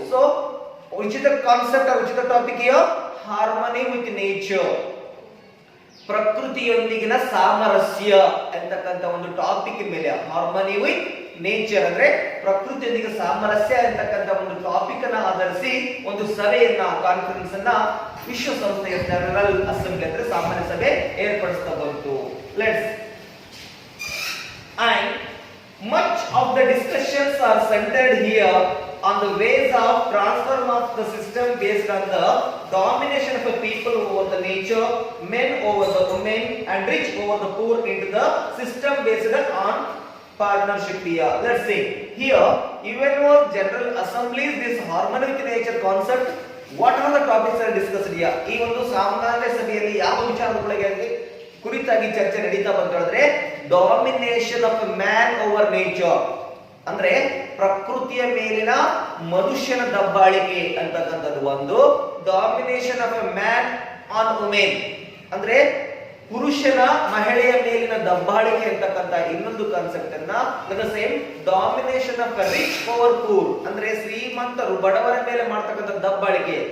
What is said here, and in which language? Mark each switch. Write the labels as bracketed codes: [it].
[kn] So ಉಚಿತ concept, ಉಚಿತ topic harmony with nature, ಪ್ರಕೃತಿಯೊಂದಿಗಿನ ಸಾಮರಸ್ಯ ಅಂತಕ್ಕಂಥ ಒಂದು ಟಾಪಿಕ್ ಮೇಲೆ, ಹಾರ್ಮನಿ ವಿತ್ ನೇಚರ್ ಅಂದ್ರೆ ಪ್ರಕೃತಿಯೊಂದಿಗೆ ಸಾಮರಸ್ಯ ಅಂತಕ್ಕಂಥ ಒಂದು ಟಾಪಿಕ್ ಅನ್ನ ಆಧರಿಸಿ ಒಂದು ಸಭೆಯನ್ನ, ಕಾನ್ಫರೆನ್ಸ್ ಅನ್ನ ವಿಶ್ವಸಂಸ್ಥೆಯ ಜನರಲ್ ಅಸೆಂಬ್ಲಿ ಅಂದ್ರೆ ಸಾಮಾನ್ಯ ಸಭೆ ಏರ್ಪಡಿಸ್ತಾ ಬಂತು. [en] Let's and much of the discussions are centered here on the ways of transform of the system based on the domination of the people over the nature, men over the women and rich over the poor into the system based on partnership here. Let's see here UNO General Assemblies this harmony with nature concept. What are the topics are discussed here? [kn] ಈ ಒಂದು ಸಾಮಾನ್ಯ ಸಭೆಯಲ್ಲಿ ಯಾವ ವಿಚಾರಗಳ ಕುರಿತಾಗಿ ಚರ್ಚೆ ನಡೀತಾ ಬಂತು ಹೇಳಿದ್ರೆ [en] domination of man over nature [kn] ಅಂದ್ರೆ ಪ್ರಕೃತಿಯ ಮೇಲಿನ ಮನುಷ್ಯನ ದಬ್ಬಾಳಿಕೆ ಅಂತಕ್ಕಂಥದ್ದು ಒಂದು, [en] domination of man on women [kn] ಅಂದ್ರೆ ಪುರುಷನ ಮಹಿಳೆಯ ಮೇಲಿನ ದಬ್ಬಾಳಿಕೆ ಅಂತಕ್ಕಂಥ ಇನ್ನೊಂದು ಕಾನ್ಸೆಪ್ಟ್ ಅನ್ನ, [en] the same domination of rich over poor [kn] ಅಂದ್ರೆ ಶ್ರೀಮಂತರು ಬಡವರ ಮೇಲೆ ಮಾಡ್ತಕ್ಕಂಥ ದಬ್ಬಾಳಿಕೆ.